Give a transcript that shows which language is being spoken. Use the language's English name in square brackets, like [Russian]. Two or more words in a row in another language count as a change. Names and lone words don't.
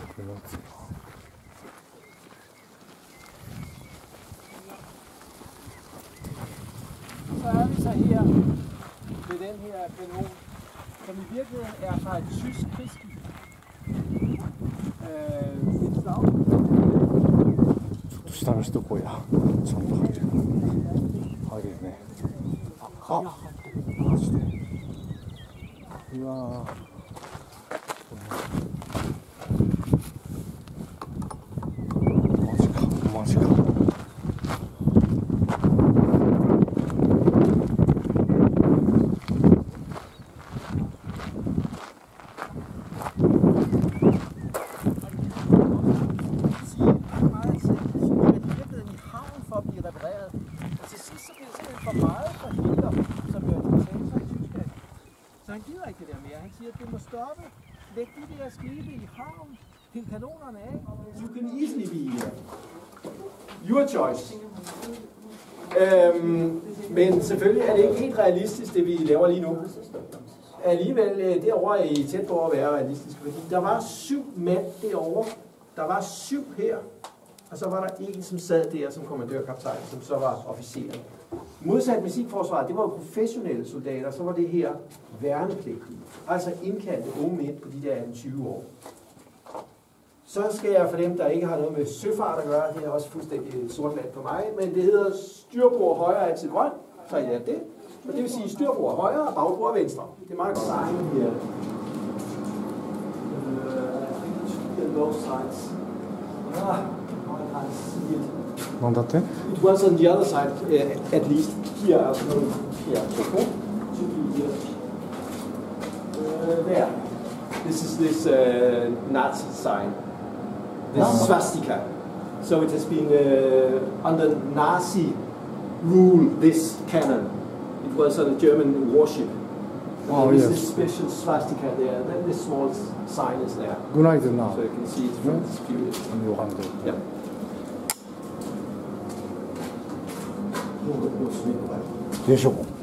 [Danish] Så er vi så her ved den her kanon, som i virkeligheden er fra et tysk krigsskib. Et slag. [Japanese] 下の人こやちゃんと入るね。あ、マジで。うわー。マジか、マジか。 [Danish] Så han gider ikke det der mere. Han siger, at det må stoppe. Læg de der skibe i havn. Pind kanonerne af. [English] You can easily be here. Your choice. [Danish] Men selvfølgelig er det ikke helt realistisk, det vi laver lige nu. Alligevel derovre er I tæt på at være realistisk. Fordi der var 7 mand derovre. Der var 7 her. Og så var der en, som sad der som kommandørkaptajn, som så var officer. Modsat musikforsvaret, det var jo professionelle soldater, så var det her værnepligtige. Altså indkaldte unge mænd på de der 18-20 år. Så skal jeg for dem, der ikke har noget med søfart at gøre, det er også fuldstændig sort land for mig, men det hedder styrbord højre er altid grøn, så I lærte det. Og det vil sige styrbord højre og bagbord venstre. Det er meget godt. Her. [English] Both sides. [Japanese] なんだって? [English] It was on the other side, at least. Here, here. Okay. There. This is this Nazi sign. This swastika. So it has been under Nazi rule, this cannon. It was on a German warship. Oh, yes. Yes. This special swastika there. Then this small sign is there. Good night now. So you can see it from this view. Yeah. [Japanese] よいしょ。